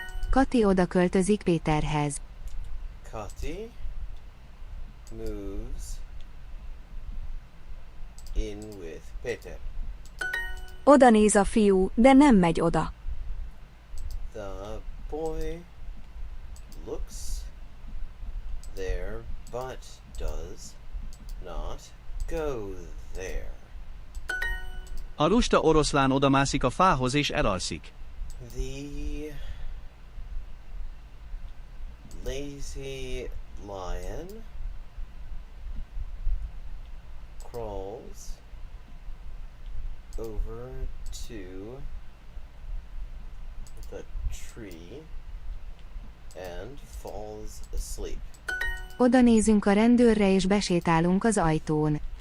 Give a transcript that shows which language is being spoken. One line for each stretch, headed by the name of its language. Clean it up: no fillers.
Hungarian: Kati oda költözik Péterhez.
English: Kati moves in with Peter.
Hungarian: Oda néz a fiú, de nem megy oda.
English: The boy looks there, but does not go there.
Hungarian: A lusta oroszlán odamászik a fához és elalszik.
English: The lazy lion crawls over to the tree and falls asleep.
Hungarian: Oda nézünk a rendőrre és besétálunk az ajtón.